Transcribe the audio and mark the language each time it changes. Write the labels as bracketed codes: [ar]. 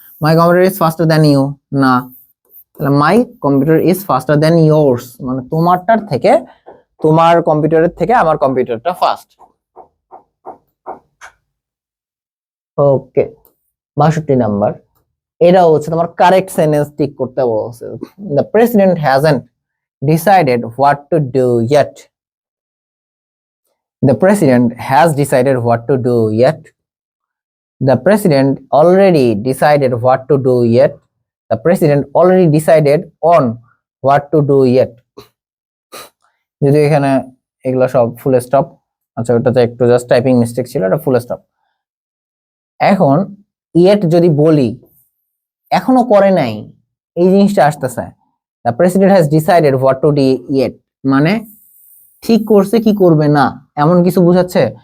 [en] my computer is faster than you, না, তাহলে my computer is faster than yours, [bn] মানে তোমারটার থেকে, তোমার কম্পিউটারের থেকে আমার কম্পিউটারটা ফাস্ট। ওকে, 62 নাম্বার, এটা হচ্ছে তোমার কারেক্ট সেন্টেন্স ঠিক করতে বলছে। [en] The president hasn't decided what to do yet. The president has decided what to do yet. The president already decided what to do yet. The president already decided on what to do yet. [bn] যদি এখানে এগুলো সব full stop, আচ্ছা ওটাতে একটু just typing mistake ছিল, এটা full stop. এখন ইয়েট যদি বলি এখনো করে নাই, এই জিনিসটা আসতেছে। [en] the president has decided what to do yet [bn] মানে ঠিক করছে কি করবে না এমন কিছু বোঝাচ্ছে।